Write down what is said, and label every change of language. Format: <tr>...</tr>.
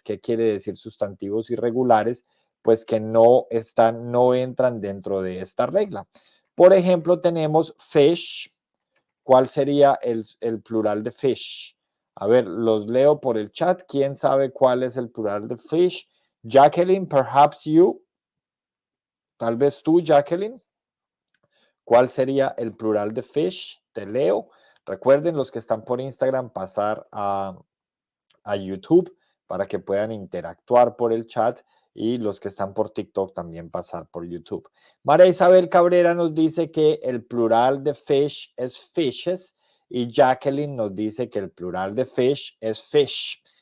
<es>¿Qué quiere decir sustantivos irregulares? Pues que no entran dentro de esta regla. Por ejemplo, tenemos fish. ¿Cuál sería el plural de fish? A ver, los leo por el chat. ¿Quién sabe cuál es el plural de fish?</es> <en>Jacqueline, perhaps you.</en> <es>Tal vez tú, Jacqueline. ¿Cuál sería el plural de fish? Te leo. Recuerden los que están por Instagram pasar a YouTube para que puedan interactuar por el chat y los que están por TikTok también pasar por YouTube. María Isabel Cabrera nos dice que el plural de fish es fishes y Jacqueline nos dice que el plural de fish es fish.</es>